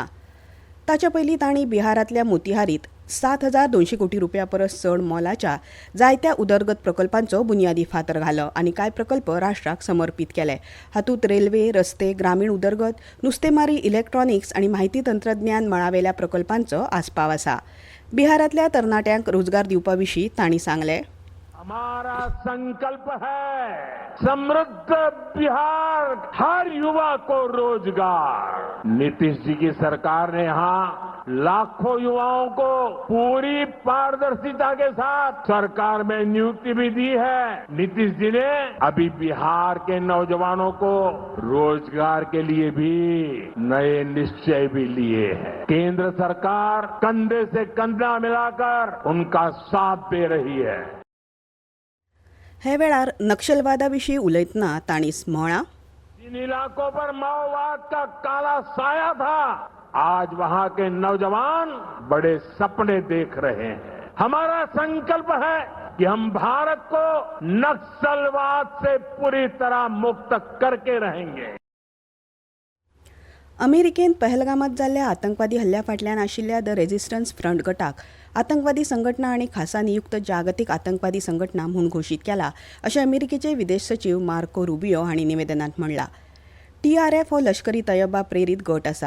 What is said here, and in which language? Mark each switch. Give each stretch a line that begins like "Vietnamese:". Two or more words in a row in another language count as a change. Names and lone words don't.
Konkani: ताचे पयलीं तांणी बिहारांतल्या मोतिहारीत 7,200 कोटी रुपया परस चड मोलाच्या जायत्या उदरगत प्रकल्पांचो बुन्यादी फातर घालो आनी कांय प्रकल्प राष्ट्राक समर्पीत केले. हातूंत रेल्वे, रस्ते, ग्रामीण उदरगत, नुस्तेमारी, इलेक्ट्रॉनिक्स आनी माहिती तंत्रज्ञान मळावेल्या प्रकल्पांचो आस्पाव आसा. बिहारांतल्या तरणाट्यांक रोजगार दिवपाविशीं तांणी सांगलें.
Hindi: हमारा संकल्प है समृद्ध बिहार, हर युवा को रोजगार. नीतीश जी की सरकार ने यहाँ लाखों युवाओं को पूरी पारदर्शिता के साथ सरकार में नियुक्ति भी दी है. नीतीश जी ने अभी बिहार के नौजवानों को रोजगार के लिए भी नए निश्चय भी लिए हैं. केंद्र सरकार कंधे से कंधा मिलाकर उनका साथ दे रही है.
Konkani: हे वेळार नक्षलवादाविशीं उलयतना तांणी म्हळां.
Hindi: जिन इलाकों पर माओवाद का काला साया था, आज वहां के नौजवान बड़े सपने देख रहे हैं. हमारा संकल्प है कि हम भारत को नक्सलवाद से पूरी तरह मुक्त करके रहेंगे.
Konkani: अमेरिकेन पहलगामात जाल्ल्या आतंकवादी हल्ल्या फाटल्यान आशिल्ल्या द रेझिस्टन्स फ्रंट गटाक आतंकवादी संघटना आनी खासा नियुक्त जागतीक आतंकवादी संघटना म्हूण घोशीत केला अशें अमेरिकेचे विदेश सचिव मार्को रुबियो हांणी निवेदनांत म्हणलां. TRF हो लष्करी तयबा प्रेरीत गट आसा.